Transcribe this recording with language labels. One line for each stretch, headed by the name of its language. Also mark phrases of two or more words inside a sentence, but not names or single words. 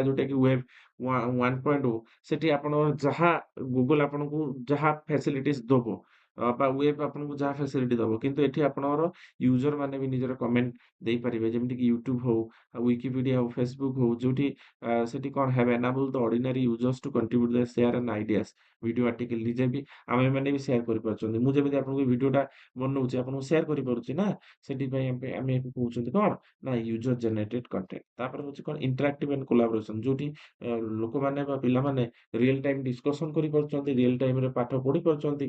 Odia: ଯୋଉଟା କି ୱେବ୍ 1.0, ସେଠି ଆପଣଙ୍କର ଯାହା ଗୁଗଲ ଆପଣଙ୍କୁ ଯାହା ଫ୍ୟାସିଲିଟିସ୍ ଦବ ବା ୱେବ୍ ଆପଣଙ୍କୁ ଯାହା ଫ୍ୟାସିଲିଟି ଦବ, କିନ୍ତୁ ଏଠି ଆପଣଙ୍କର ୟୁଜର ମାନେ ବି ନିଜର କମେଣ୍ଟ ଦେଇପାରିବେ, ଯେମିତି କି ୟୁଟ୍ୟୁବ ହଉ, ୱିକିପିଡିଆ ହଉ, ଫେସବୁକ୍ ହଉ, ଯୋଉଠି ସେଠି କଣ
English: have enabled the ordinary users to contribute their share and ideas, video article
Odia: ନିଜେ ବି ଆମେମାନେ ବି ସେୟାର କରିପାରୁଛନ୍ତି। ମୁଁ ଯେମିତି ଆପଣଙ୍କୁ ଭିଡିଓଟା ବନଉଛି ଆପଣଙ୍କୁ ସେୟାର କରିପାରୁଛି ନା, ସେଥିପାଇଁ ଆମେ ୟାକୁ କହୁଛନ୍ତି କଣ ନା
English: user generated content.
Odia: ତାପରେ ହଉଛି କଣ
English: interactive and collaboration,
Odia: ଯୋଉଠି ଲୋକମାନେ ବା ପିଲାମାନେ
English: real time discussion
Odia: କରିପାରୁଛନ୍ତି,
English: real timeରେ
Odia: ପାଠ ପଢି ପାରୁଛନ୍ତି।